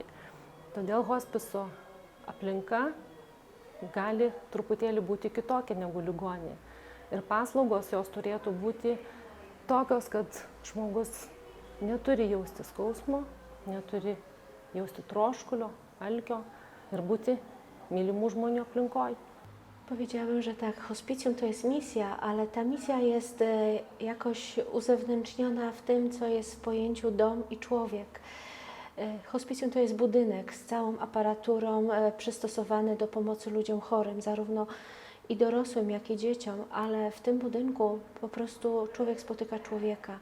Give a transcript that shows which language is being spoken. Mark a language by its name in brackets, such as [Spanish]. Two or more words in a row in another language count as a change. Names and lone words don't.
[Lithuanian] Todėl hospiso aplinka gali truputėlį būti kitokia negu ligoninė. Ir paslaugos jos turėtų būti tokios, kad žmogus neturi jausti skausmo, neturi jausti troškulio, alkio ir būti mylimų žmonių aplinkoje. [Polish] Powiedziałabym, że tak, hospicjum to jest misja, ale ta misja jest jakoś uzewnętrzniona w tym, co jest w pojęciu dom i człowiek. Hospicjum to jest budynek z całą aparaturą przystosowany do pomocy ludziom chorym, zarówno i dorosłym, jak i dzieciom, ale w tym budynku po prostu człowiek spotyka człowieka.